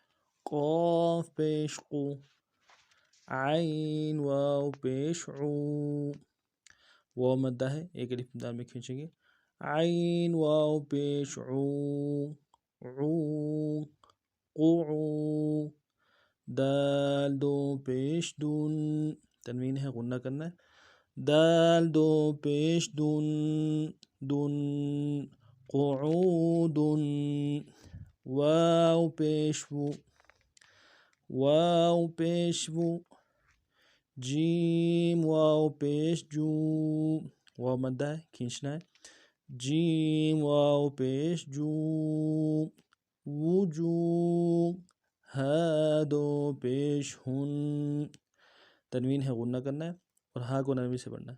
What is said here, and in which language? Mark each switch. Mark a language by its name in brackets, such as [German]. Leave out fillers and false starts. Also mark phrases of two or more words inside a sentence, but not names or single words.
[Urdu] قاف پیش قو، عین واو پیش عو، واو مدہ ہے، ایک الف دال میں کھینچیں گے۔ عین واو پیش عو، عو قعو، دال دو پیش دون، تنوین ہے غنہ کرنا ہے۔ دال دو پیش دون، دون قعود، واو پیش وو، واو پیش وو، جیم واو پیش جو، واو مدہ ہے کھینچنا ہے۔ جیم واو پیش جو، وجو، ہا دو پیش ہن، تنوین ہے غنہ کرنا ہے اور ہا کو نرمی سے پڑھنا ہے۔